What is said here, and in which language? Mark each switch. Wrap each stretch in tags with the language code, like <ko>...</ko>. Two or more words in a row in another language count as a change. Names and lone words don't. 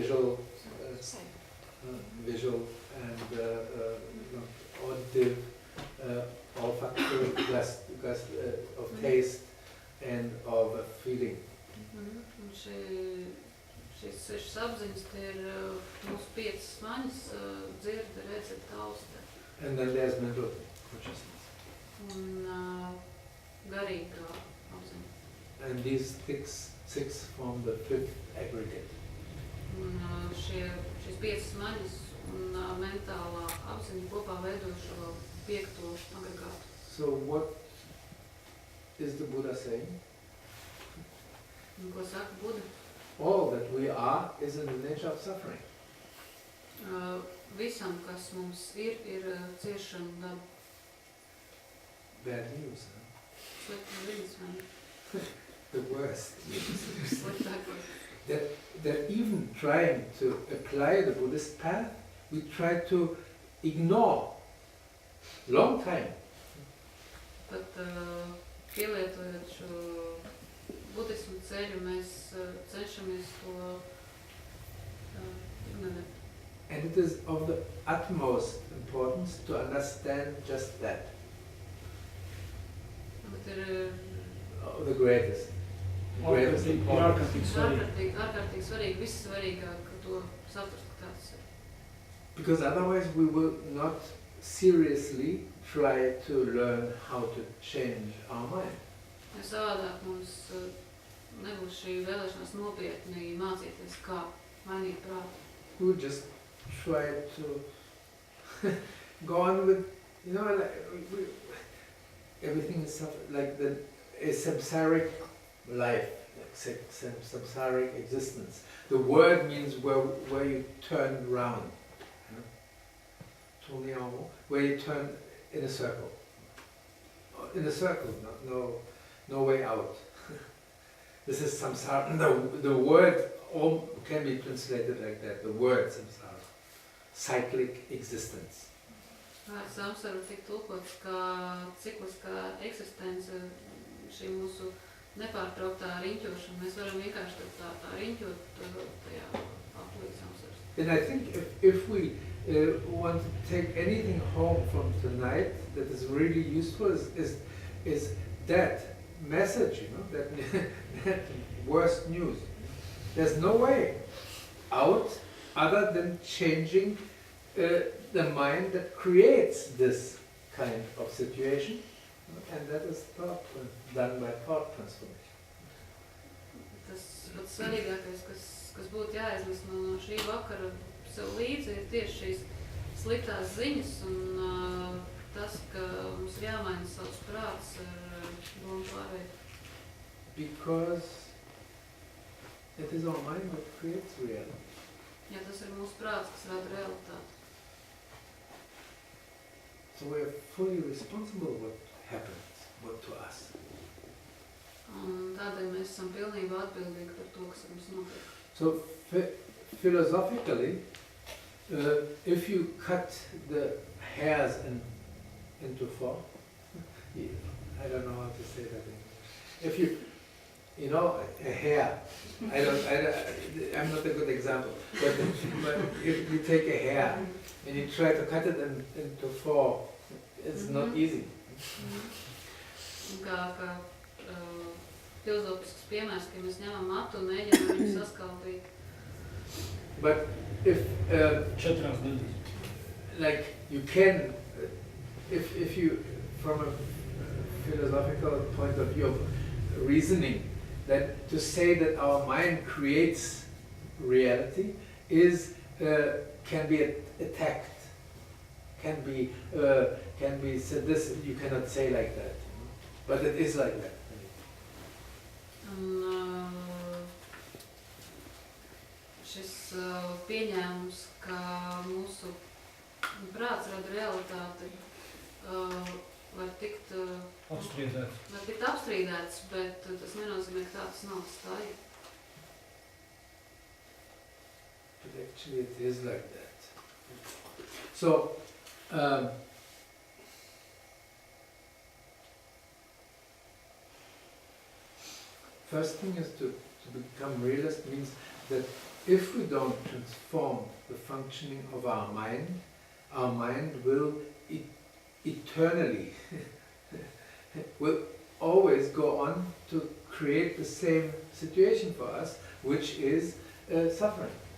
<en>visual, visual and auditive, olfactory, of taste and of feeling.</en> <lv>Šīs sešas apziņas, tie ir mūsu piecas maņas, dzirde, redze, tauste.</lv> <en>And then there's mental consciousness.</en> <lv>Un garīgā apziņa.</lv> <en>And these six form the fifth aggregate.</en> <lv>Un šīs piecas maņas un mentālā apziņa kopā veido šo piekto agregātu.</lv> <en>So what is the Buddha saying?</en> <lv>Un ko saka Buddha?</lv> <en>All that we are is in the nature of suffering.</en> <lv>Visam, kas mums ir ciešana daba.</lv> <en>Bad news, huh?</en> <lv>Slikta ziņas, vai?</lv> <en>The worst.</en> <lv>Sliktākais.</lv> <en>That even trying to apply the Buddhist path, we try to ignore long time.</en> <lv>Pat pielietojot šo budismu ceļu, mēs cenšamies to ignorēt.</lv> <en>And it is of the utmost importance to understand just that.</en> <lv>Bet ir</lv> <en>The greatest. Greatest importance.</en> <lv>ārkārtīgi svarīgi, viss svarīgāk to saprast, ka tāds ir.</lv> <en>Because otherwise we will not seriously try to learn how to change our mind.</en> <lv>Ja savādāk mums nebūs šī vēlēšanās nopietni mācīties, kā mainīt prātu.</lv> <en>We would just try to go on with, you know, everything is like a samsaric life, like samsaric existence. The word means where you turn round, you know? Where you turn in a circle. In a circle, no way out. This is samsara. The word all can be translated like that. The word samsara, cyclic existence.</en> <lv>Samsara tiek tulkots kā cikliskā eksistence, šī mūsu nepārtrauktā riņķošana. Mēs varam vienkārši tā riņķot tajā aplī samsaras.</lv> <en>And I think if we want to take anything home from tonight that is really useful is that message, you know, that worst news. There's no way out other than changing the mind that creates this kind of situation, and that is thought done by thought transformation.</en> <lv>Tas pats svarīgākais, kas būtu jāiznes no šī vakara sev līdzi, ir tieši šīs sliktās ziņas un tas, ka mums ir jāmaina savs prāts ar domu pārveidu.</lv> <en>Because it is our mind that creates reality.</en> <lv>Ja tas ir mūsu prāts, kas rada realitāti.</lv> <en>So we are fully responsible what happens, what to us.</en> <lv>Un tādēļ mēs esam pilnībā atbildīgi par to, kas mums notiek.</lv> <en>So philosophically, if you cut the hairs into four, I don't know how to say that in English. If you know, a hair, I'm not a good example, but if you take a hair and you try to cut it into four, it's not easy.</en> <lv>Kā filozofisks piemērs, ka mēs ņemam matu un mēģinām viņu saskaldīt.</lv> <en>But if like you can, if you from a philosophical point of view of reasoning, that to say that our mind creates reality is can be attacked, can be said. This you cannot say like that, but it is like that.</en> <lv>Šis pieņēmums, ka mūsu prāts rada realitāti, var tikt apstrīdēts, bet tas nenozīmē, ka tāds nav stāja.</lv> <en>But actually it is like that. So, first thing is to become realist means that if we don't transform the functioning of our mind will eternally, will always go on to create the same situation for us, which is suffering.</en>